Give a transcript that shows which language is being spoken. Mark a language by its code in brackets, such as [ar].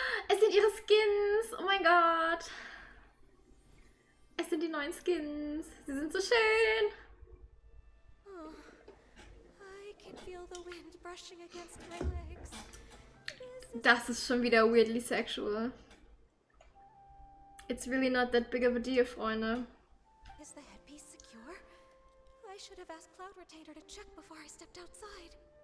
[de] Es sind ihre Skins! Oh mein Gott! Es sind die neuen Skins! Sie sind so schön! [en] Oh, I can feel the wind brushing against my legs. [de] Das ist schon wieder [en] weirdly sexual. It's really not that big of a deal, Freunde. Is the headpiece secure? I should have asked Cloud Retainer to check before I stepped outside.